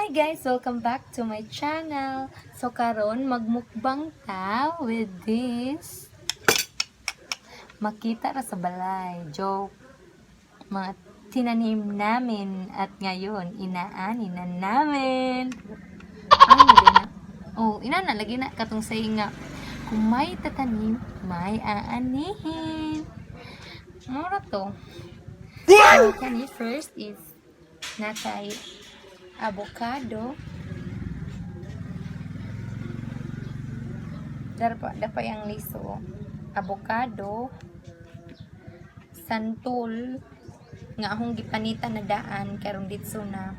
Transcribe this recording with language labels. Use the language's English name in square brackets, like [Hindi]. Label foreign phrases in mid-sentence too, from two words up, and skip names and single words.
[English] guys! Welcome back to my channel. [Cebuano] So karon magmukbang ta [English] with this [Cebuano] makita ra sa balay. Joke. [Filipino] Mga tinanim namin at ngayon inaani na namin. Inana lagi na katong saying nga kung may tatanim, may aanihin. [Cebuano] Mura to. So, kani first is natay avocado. [Filipino] Dapat yung liso. [Cebuano] Avocado, santol, nga akong gipanita na daan, karong ditso na.